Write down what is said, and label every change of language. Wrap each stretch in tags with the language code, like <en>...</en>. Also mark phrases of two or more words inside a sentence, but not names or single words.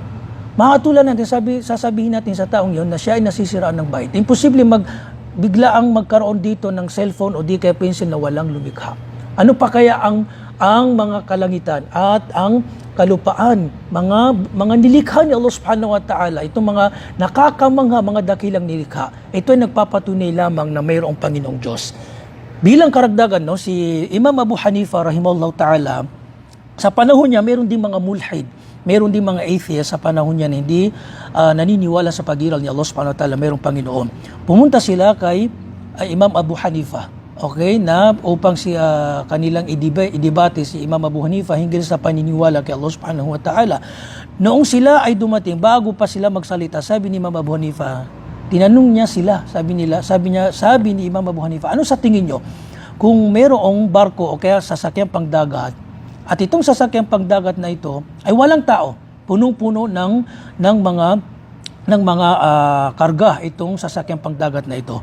<tl>Makatulad natin, sasabihin natin sa taong yon na siya ay nasisiraan ng bahay. Imposible biglaang magkaroon dito ng cellphone o di kaya pencil na walang lumikha. Ano pa kaya ang mga kalangitan at ang kalupaan, mga nilikha ni Allah</tl> <ar>سبحانه وتعالى,</ar> <tl>itong mga nakakamangha, mga dakilang nilikha, ito ay nagpapatunay lamang na mayroong Panginoong Diyos. Bilang karagdagan, no, si Imam Abu Hanifa</tl> <ar>رحمه الله تعالى,</ar> <tl>sa panahon niya, mayroon din mga mulhid, mayroon din mga atheist sa panahon niya na hindi naniniwala sa pagiral ni Allah</tl> <ar>سبحانه وتعالى,</ar> <tl>mayroong Panginoon. Pumunta sila kay Imam Abu Hanifa, okay, na upang kanilang idebate si Imam Abu Hanifa hinggil sa paniniwala kay Allah</tl> <ar>سبحانه وتعالى.</ar> <tl>Noong sila ay dumating, bago pa sila magsalita, sabi ni Imam Abu Hanifa, tinanong niya sila, sabi ni Imam Abu Hanifa, ano sa tingin nyo? Kung mayroong barko o kaya sasakyang pangdagat, at itong sasakyang pangdagat na ito ay walang tao, punong-puno ng mga karga itong sasakyang pangdagat na ito.</tl>